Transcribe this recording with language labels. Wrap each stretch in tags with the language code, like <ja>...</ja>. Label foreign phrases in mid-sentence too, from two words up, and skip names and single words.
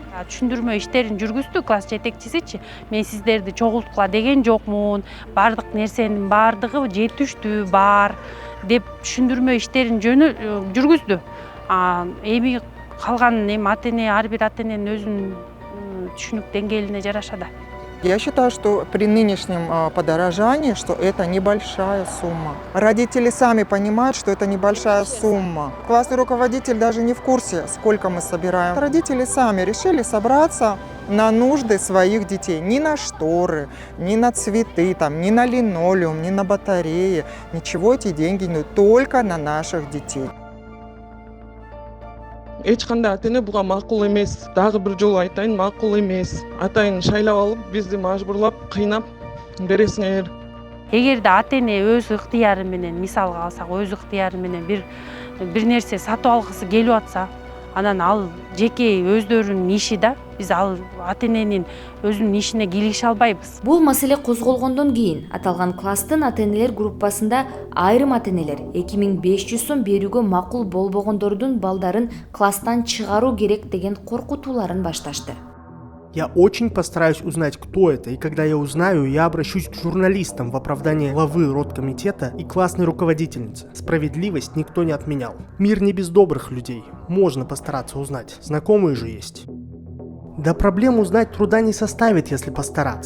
<ky>Түшүндүрмө иштерин жүргүздү класс жетекчисичи. Мен сиздерди чогулткула деген жокмун, бардык нерсенин бардыгы жетиштүү бар деп түшүндүрмө иштерин жүргүздү. Эми калган ата-эне, ар бир ата-эненин өзүнүн түшүнүк деңгээлине жараша да.</ky> <ru>Я считаю, что при нынешнем подорожании, что это небольшая сумма. Родители сами понимают, что это небольшая сумма. Классный руководитель даже не в курсе, сколько мы собираем. Родители сами решили собраться на нужды своих детей. Ни на шторы, ни на цветы, ни на линолеум, ни на батареи. Ничего эти деньги не только на наших детей.</ru> <ky>Эч кандай ата-эне буга макул эмес. Дагы бир жолу айтайын, макул эмес. Атайын шайлап алып, бизди мажбурлап, кыйнап бересиңер. Эгерде ата-эне өз ыктыяры менен, мисалга алсак, өз ыктыяры менен бир нерсе сатып алгысы келип атса, анан ал жеке өздөрүнүн иши да. Биз ал ата-эненин өзүнүн ишине кийлигише албайбыз. Бул маселе козголгондон кийин аталган класстын ата-энелер группасында айрым ата-энелер 2500 сом берүүгө макул болбогондордун балдарын класстан чыгаруу керек деген коркутууларын башташты.</ky> <ru>Я очень постараюсь узнать, кто это, и когда я узнаю, я обращусь к журналистам в оправдании главы родкомитета и классной руководительницы. Справедливость никто не отменял. Мир не без добрых людей. Можно постараться узнать. Знакомые же есть. Да проблем узнать труда не составит, если постараться.</ru>